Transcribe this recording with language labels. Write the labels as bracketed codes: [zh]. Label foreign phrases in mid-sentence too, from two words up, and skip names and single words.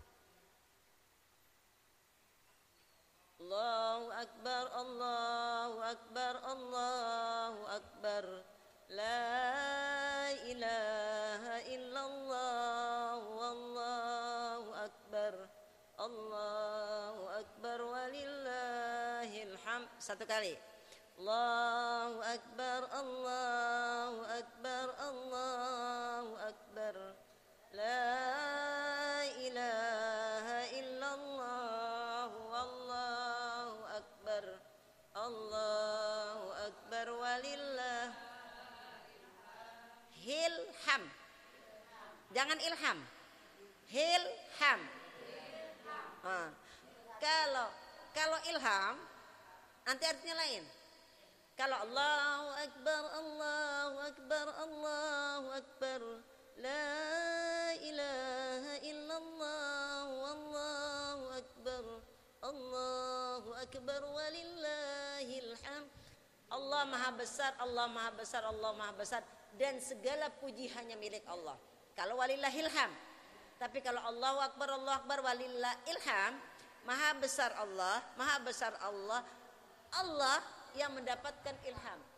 [ar] الله أكبر، الله أكبر، الله أكبر. لا إله إلا الله، والله أكبر. الله أكبر ولله الحمد. [id] Satu kali. [ar] الله أكبر، الله أكبر، الله أكبر. لا إله إلا الله، والله أكبر. الله أكبر ولله. Hilham. [id] Jangan ilham. Hilham. Kalau ilham nanti artinya lain. [ar] Kalau الله أكبر، الله أكبر، الله أكبر، لا إله إلا الله، الله أكبر، الله أكبر، ولله الحمد. [id] Allah Maha Besar, Allah Maha Besar, Allah Maha Besar, dan segala puji hanya milik Allah. Kalau [ar] ولله الحمد. [id] Tapi kalau [ar] الله أكبر، الله أكبر، ولله الحمد, [id] Maha Besar Allah, Maha Besar Allah, Allah yang mendapatkan ilham.